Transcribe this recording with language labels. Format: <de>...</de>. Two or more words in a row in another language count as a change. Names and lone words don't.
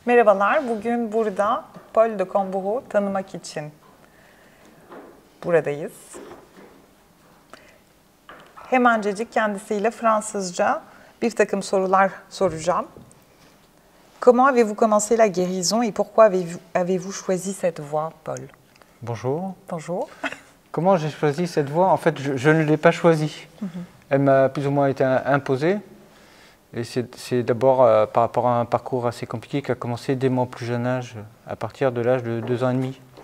<tr>Merhabalar, bugün burada Paul de Combourg'u tanımak için buradayız. Hemencecik kendisiyle Fransızca bir takım sorular soracağım.</tr> <fr>Comment avez-vous commencé la guérison et pourquoi avez-vous choisi cette voie, Paul? Bonjour. Bonjour. Comment j'ai choisi cette voie? En fait, je ne l'ai pas choisie. Elle m'a plus ou moins été imposée. Et c'est d'abord par rapport à un parcours assez compliqué qui a commencé dès mon plus jeune âge, à partir de l'âge de 2 ans et demi.</fr>